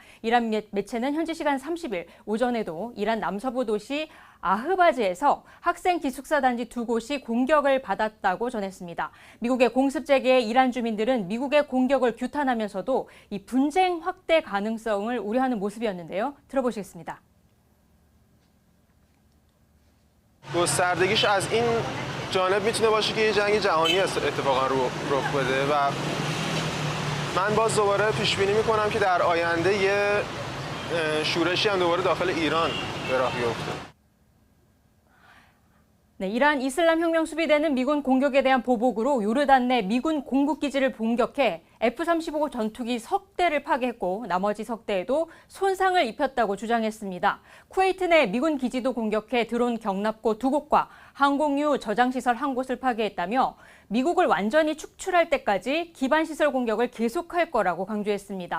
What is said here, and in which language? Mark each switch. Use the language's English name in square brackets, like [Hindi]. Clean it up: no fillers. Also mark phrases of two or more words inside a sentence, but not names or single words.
[Korean] 이란 매체는 현지 시간 30일 오전에도 이란 남서부 도시 아흐바즈에서 학생 기숙사 단지 2곳이 공격을 받았다고 전했습니다. 미국의 공습 재개에 이란 주민들은 미국의 공격을 규탄하면서도 이 분쟁 확대 가능성을 우려하는 모습이었는데요. 들어보시겠습니다. [Persian] گستردگیش از این جانب میتونه باشه که یه جنگ جهانی اتفاقا رخ بده و من باز دوباره پیش بینی میکنم که در آینده یه شورشی هم دوباره داخل ایران به راه بیفته. [Korean] 네, 이란 이슬람 혁명 수비대는 미군 공격에 대한 보복으로 요르단 내 미군 공급기지를 공격해 F-35 전투기 석 대를 파괴했고 나머지 석 대에도 손상을 입혔다고 주장했습니다. 쿠웨이트 내 미군 기지도 공격해 드론 경납고 2곳과 항공유 저장시설 1곳을 파괴했다며 미국을 완전히 축출할 때까지 기반시설 공격을 계속할 거라고 강조했습니다.